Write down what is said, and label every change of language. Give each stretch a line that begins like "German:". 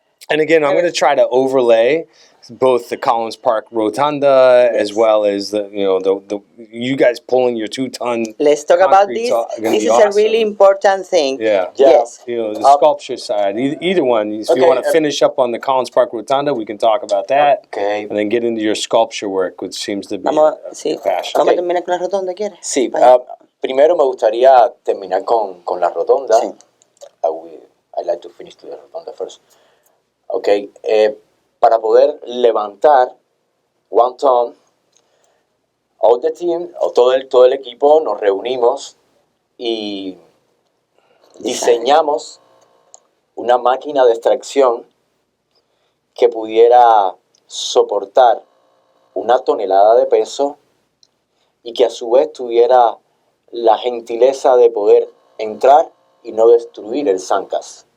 English: And again, I'm going to try to overlay both the Collins Park Rotunda as well as the you guys pulling your 2-ton. Let's talk about this. This is a really important thing. Yeah. Yes. You know, the sculpture side. Either one. If you want to finish up on the Collins Park Rotunda, we can talk about that. Okay. And then get into your sculpture work, which seems to be
Spanish: Sí.
English: passion.
Spanish: Vamos a terminar con la rotonda, ¿quieres? Sí, primero me gustaría terminar con la rotonda. Sí.
English: I'd like to finish the rotonda first.
Spanish: Ok, para poder levantar 1 ton,
English: all the team,
Spanish: o todo el equipo nos reunimos y diseñamos una máquina de extracción que pudiera soportar 1 tonelada de peso y que a su vez tuviera la gentileza de poder entrar y no destruir el Sancas.